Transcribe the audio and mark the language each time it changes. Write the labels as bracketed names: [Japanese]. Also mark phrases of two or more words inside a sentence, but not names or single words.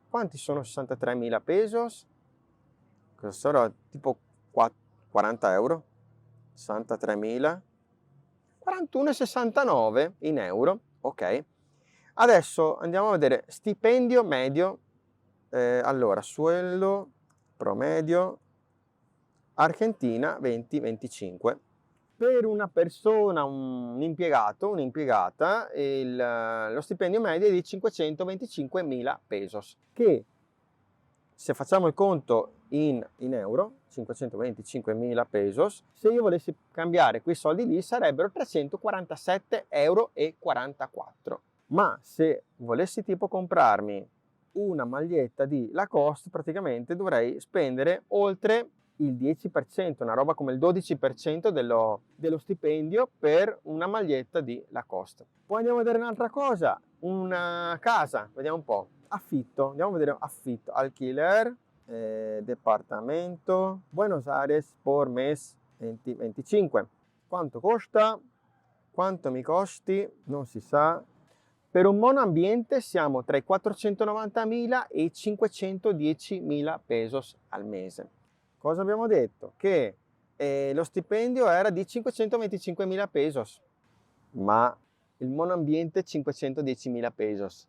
[Italian] Quanti sono 63.000 pesos? Cosa sarà? Tipo 40 euro? 63.000? 41,69 in euro. Ok. Adesso andiamo a vedere stipendio medio. Allora, [Spanish] sueldo promedio Argentina 20-25. [Italian] Per una persona, un impiegato, un'impiegata, lo stipendio medio è di 525.000 pesos, che se facciamo il conto in euro, 525.000 pesos, se io volessi cambiare quei soldi lì sarebbero 347,44 euro. Ma se volessi tipo comprarmi una maglietta di Lacoste, praticamente dovrei spendere oltre il 10%, una roba come il 12% dello stipendio per una maglietta di Lacoste. Poi andiamo a vedere un'altra cosa, una casa, vediamo un po', affitto, andiamo a vedere affitto, [Spanish] alquiler, departamento, Buenos Aires por mes 2025. [Italian] Quanto costa? Quanto mi costi? Non si sa. Per un monoambiente siamo tra i 490.000 e i 510.000 pesos al mese. Cosa abbiamo detto? Che lo stipendio era di 525.000 pesos, ma il monoambiente 510.000 pesos.